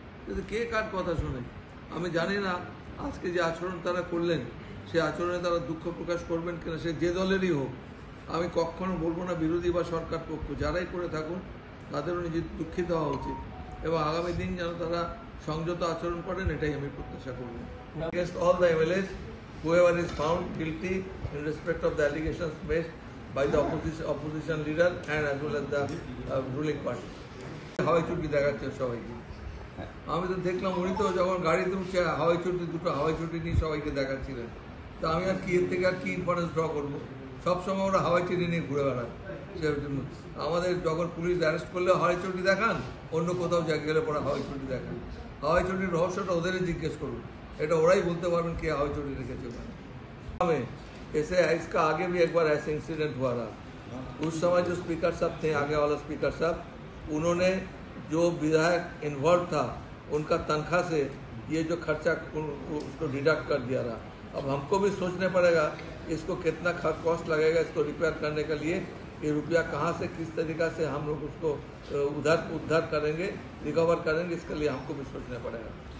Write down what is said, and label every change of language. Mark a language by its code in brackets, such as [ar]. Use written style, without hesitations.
[bn] কিন্তু কে কার কথা শোনে? আমি জানি না আজকে যে আচরণ তারা করলেন সে আচরণে তারা দুঃখ প্রকাশ করবেন কিনা, সে যে দলেরই হোক। আমি কখনো বলবো না বিরোধী বা সরকার পক্ষ, যারাই করে থাকুন তাদেরও নিজের দুঃখিত হওয়া উচিত এবং আগামী দিন যেন তারা সংযত আচরণ করেন, এটাই আমি প্রত্যাশা করব। [en] Against all the MLAs, whoever is found guilty in respect of the allegations made by the opposition leader and as well as the ruling party. [bn] হাওয়াই চুটি দেখাচ্ছে সবাইকে। আমি তো দেখলাম উনি তো যখন গাড়িতে উঠছে হাওয়াই চুটি, দুটো হাওয়াই চুটি নিয়ে সবাইকে দেখাচ্ছিলেন। তা আমি আর কি এর থেকে আর কি ইনফারেন্স ড্র করবো? সবসময় ওরা হাওয়াই চুটি নিয়ে ঘুরে বেড়ায়। সেই জন্য আমাদের যখন পুলিশ অ্যারেস্ট করলে হাওয়াই চুটি দেখান, অন্য কোথাও গেলে পরে হাওয়াই চুটি দেখান। হাওয়াই চুটির রহস্যটা ওদেরই জিজ্ঞেস করুন, এটা ওরাই বলতে পারবেন কে হাওয়াই চুটি রেখেছে ওখানে। [hi] ऐसे इसका आगे भी एक बार ऐसे इंसिडेंट हुआ रहा। उस समय जो स्पीकर साहब थे, आगे वाला स्पीकर साहब, उन्होंने जो विधायक इन्वॉल्व था उनका तनख्वाह से ये जो खर्चा उसको डिडक्ट कर दिया रहा। अब हमको भी सोचने पड़ेगा इसको कितना कॉस्ट लगेगा इसको रिपेयर करने के लिए, ये रुपया कहाँ से किस तरीक़ा से हम लोग उसको उद्धार करेंगे, रिकवर करेंगे, इसके लिए हमको भी सोचना पड़ेगा।